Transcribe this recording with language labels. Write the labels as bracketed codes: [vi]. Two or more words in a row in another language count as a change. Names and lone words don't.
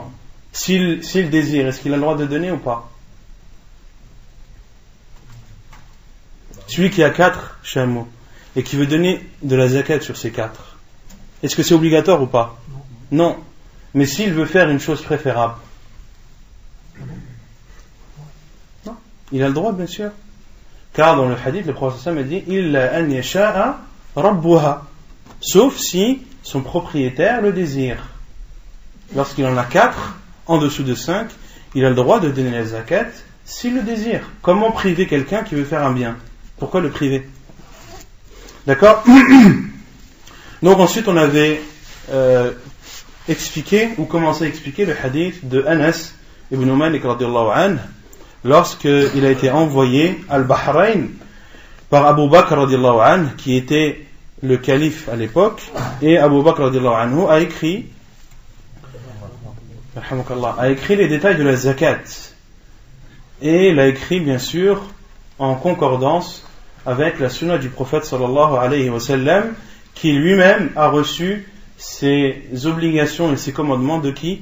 [fr] S'il désire, est-ce qu'il a le droit de donner ou pas? Celui qui a 4 chameaux et qui veut donner de la zakat sur ces 4, est-ce que c'est obligatoire ou pas? Non. Mais s'il veut faire une chose préférable, non, il a le droit bien sûr. Car dans le hadith, le prophète a dit [ar] إلا أن يشاء ربها, [fr] sauf si son propriétaire le désire. Lorsqu'il en a 4, en dessous de 5, il a le droit de donner la zakat s'il le désire. Comment priver quelqu'un qui veut faire un bien? Pourquoi le priver? D'accord? Donc ensuite on avait expliqué ou commencé à expliquer le hadith de Anas ibn Malik [ar] رضي الله عنه, [fr] lorsqu'il a été envoyé à Al-Bahrain par Abu Bakr [ar] رضي الله عنه, [fr] qui était le calife à l'époque, et Abu Bakr [ar] رضي الله عنه [fr] a écrit les détails de la zakat, et l'a écrit bien sûr en concordance avec la sunna du prophète [ar] صلى الله عليه وسلم, [fr] qui lui-même a reçu ses obligations et ses commandements de qui?